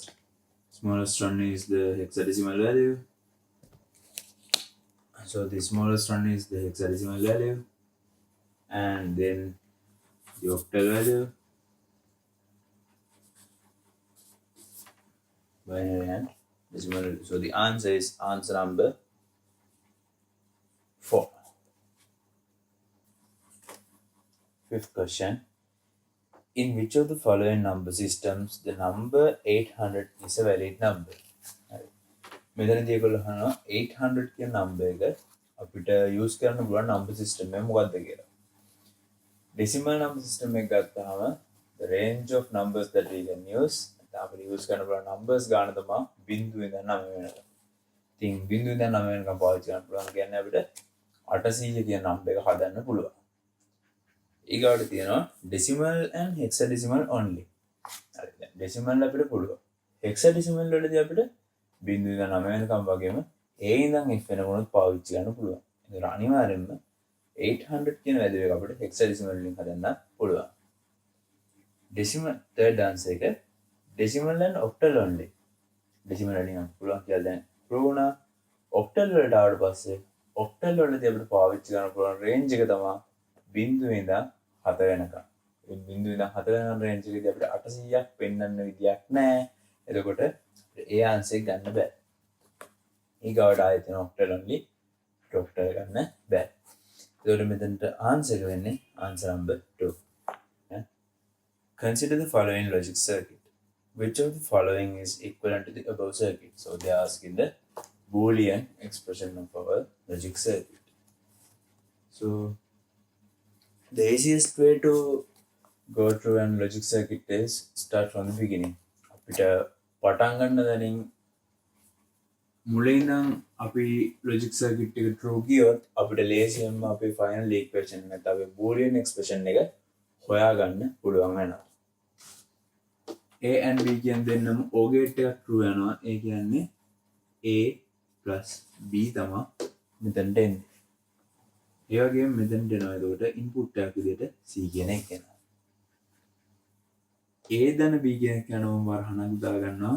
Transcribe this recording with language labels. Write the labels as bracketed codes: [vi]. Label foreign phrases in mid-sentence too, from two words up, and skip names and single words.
[en] Smallest one is the hexadecimal value. So the smallest one is the hexadecimal value, and then the octal value, binary and decimal. So the answer is answer number 4. Fifth question. In which of the following number systems the number 800 is a valid number? [si] මෙතනදී ඒගොල්ලෝ අහනවා 800 කියන number එක අපිට use කරන්න පුළුවන් number system එක මොකක්ද කියලා. [en] decimal number system [si] එක ගත්තාම [en] the range of numbers that we can use [si] අපිට use කරන්න පුළුවන් numbers ගාන තමයි 0 ඉඳන් 9 වෙනකම්. ඉතින් 0 ඉඳන් 9 වෙනකම් පාවිච්චි කරන්න පුළුවන් කියන්නේ අපිට 800 කියන number එක හදන්න පුළුවන්. ඊගාට තියෙනවා [en] decimal and hexadecimal only. [si] හරි දැන් decimal අපිට පුළුවන්. hexadecimal වලදී අපිට 0 ඉඳන් 9 වෙනකම් වගේම A ඉඳන් F වෙනකොත් පාවිච්චි කරන්න පුළුවන්. ඒක අනිවාර්යෙන්ම 800 කියන වැලියු එක අපිට hexadecimal වලින් හදන්න පුළුවන්. [en] decimal third answer [si] එක [en] decimal and octal only. [si] decimal වලින් පුළුවන් කියලා දැන් prove වුණා. octal වලට ආවට පස්සේ octal වලදී අපිට පාවිච්චි කරන්න පුළුවන් range එක තමයි 0 ඉඳන් 7 වෙනකම්. ඒ 0 ඉඳන් 7 වෙනකම් range එකේදී අපිට 800ක් පෙන්වන්න විදියක් නැහැ. එතකොට ඒ answer එක ගන්න බෑ. ඊගාවට ආයෙත් තියෙන [en] octal only octal [si] ගන්න බෑ. එතකොට මෙතනට answer එක වෙන්නේ [en] answer number 2. Consider the following logic circuit. Which of the following is equivalent to the above circuit? So they are asking the Boolean expression of our logic circuit. So the easiest way to go through an logic circuit is start from the beginning. [si] අපිට පටන් ගන්න දැනින් මුලින් ඉඳන් අපි [en] logic circuit [si] එක through ගියොත් අපිට ලේසියෙන්ම අපේ [en] final equation [si] එක නැත්නම් අපේ [en] Boolean expression [si] එක හොයාගන්න පුළුවන් වෙනවා. A and B කියන දෙන්නම [en] O gate [si] එකක් true වෙනවා. ඒ කියන්නේ [en] A plus B [si] තමයි මෙතනට එන්නේ. ඒ වගේම මෙතනට එනවා. එතකොට input එකක් විදිහට C කියන එක එනවා. A දන B කියන එක යනවා වරහණක් දා ගන්නවා.